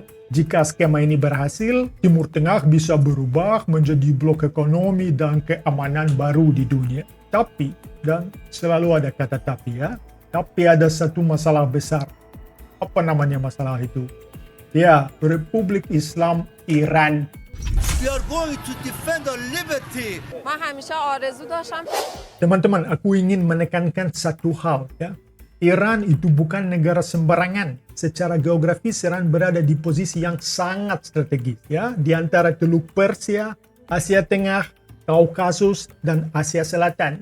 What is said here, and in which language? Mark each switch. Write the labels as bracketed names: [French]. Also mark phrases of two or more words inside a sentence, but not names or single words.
[Indonesian] Jika skema ini berhasil, Timur Tengah bisa berubah menjadi blok ekonomi dan keamanan baru di dunia. Tapi, dan selalu ada kata tapi, ya, tapi ada satu masalah besar. Apa namanya masalah itu? Ya, Republik Islam Iran. [English] We are going to defend our liberty. [Persian] من همیشه آرزو داشتم. [Indonesian] Teman-teman, aku ingin menekankan satu hal, ya. Iran itu bukan negara sembarangan. Secara geografis, Iran berada di posisi yang sangat strategis, ya, di antara Teluk Persia, Asia Tengah, Kaukasus, dan Asia Selatan.